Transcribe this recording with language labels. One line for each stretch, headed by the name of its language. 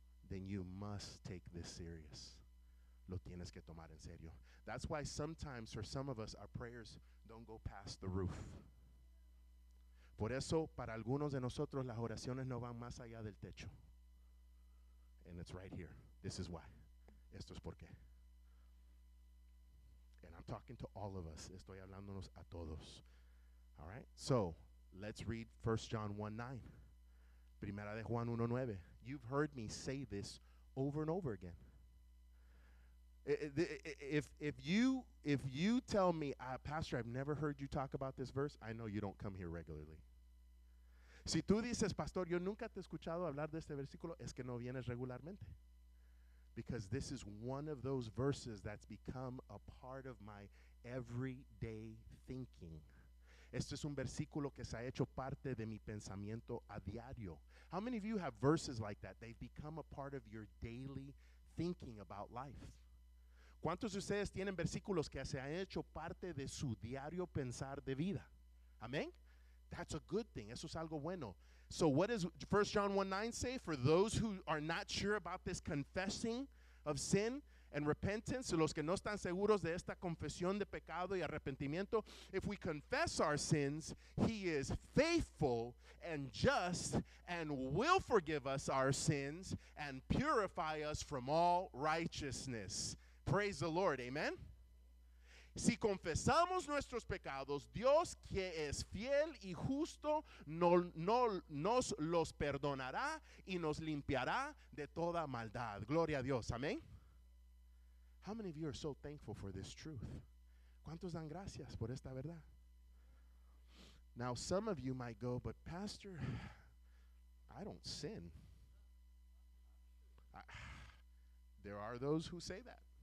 English: Then you must take this serious.
Spanish: Lo tienes que tomar en serio.
English: That's why sometimes for some of us our prayers don't go past the roof.
Spanish: Por eso para algunos de nosotros las oraciones no van más allá del techo.
English: And it's right here. This is why.
Spanish: Esto es por qué.
English: And I'm talking to all of us.
Spanish: Estoy hablándonos a todos.
English: All right, so let's read 1 John 1:9.
Spanish: Primera de Juan 1:9.
English: You've heard me say this over and over again. If you tell me, Pastor, I've never heard you talk about this verse, I know you don't come here regularly.
Spanish: Si tú dices, Pastor, yo nunca te he escuchado hablar de este versículo, es que no vienes regularmente.
English: Because this is one of those verses that's become a part of my everyday thinking.
Spanish: Este es un versículo que se ha hecho parte de mi pensamiento a diario.
English: How many of you have verses like that? They've become a part of your daily thinking about life.
Spanish: ¿Cuántos de ustedes tienen versículos que se han hecho parte de su diario pensar de vida?
English: Amén. That's a good thing.
Spanish: Eso es algo bueno.
English: So what does 1 John 1:9 say? For those who are not sure about this confessing of sin and repentance,
Spanish: los que no están seguros de esta confesión de pecado y arrepentimiento,
English: if we confess our sins, he is faithful and just and will forgive us our sins and purify us from all righteousness. Praise the Lord. Amen.
Spanish: Si confesamos nuestros pecados, Dios, que es fiel y justo, nos los perdonará y nos limpiará de toda maldad. Gloria a Dios. Amén.
English: How many of you are so thankful for this truth?
Spanish: ¿Cuántos dan gracias por esta verdad?
English: Now, some of you might go, but Pastor, I don't sin. There are those who say that.